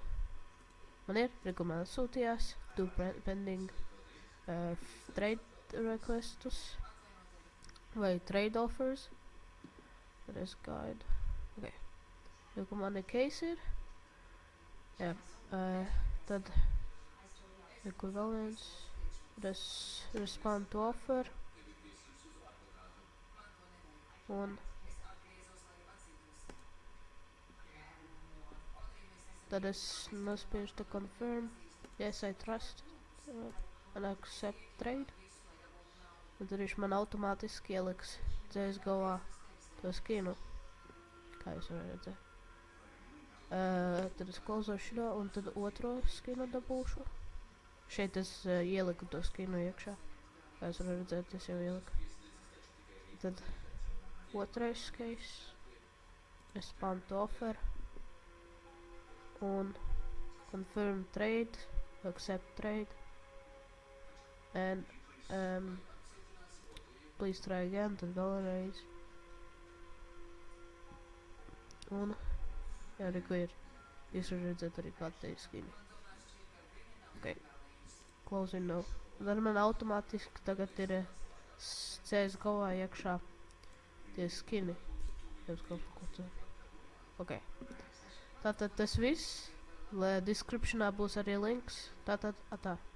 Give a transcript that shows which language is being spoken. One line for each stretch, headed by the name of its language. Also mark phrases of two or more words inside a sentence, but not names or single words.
Latvian: Man ir, man sūtījās, 2
English: pending trade requestus
Latvian: vai
English: trade offers.
Latvian: Tad es gaidu. Ok. Man ir case ir. Jā. Tad kur vēl viens.
English: Respond to offer.
Latvian: Un tad es nospiežu to confirm.
English: Yes, I trust. And accept trade.
Latvian: Un tad viņš man automātiski ieliks CSGO to skinu. Kā jūs varat redzēt. Tad es klauzošu šo, un tad otro skinu dabūšu. Šeit es ieliku to skinu iekšā. Kā jūs varat redzēt, es jau ieliku. Tad otrais case.
English: Respond to offer. Un confirm trade. Accept trade. And please try again,
Latvian: tad vēlreiz. Un jā, reku ir. Jūs varat redzēt arī kāda te ir skini.
English: Ok. Closing now.
Latvian: Tad man automātiski tagad ir CSGO iekšā tie skini. Ok. Tātad tas viss. Descriptionā būs arī links. Tātad,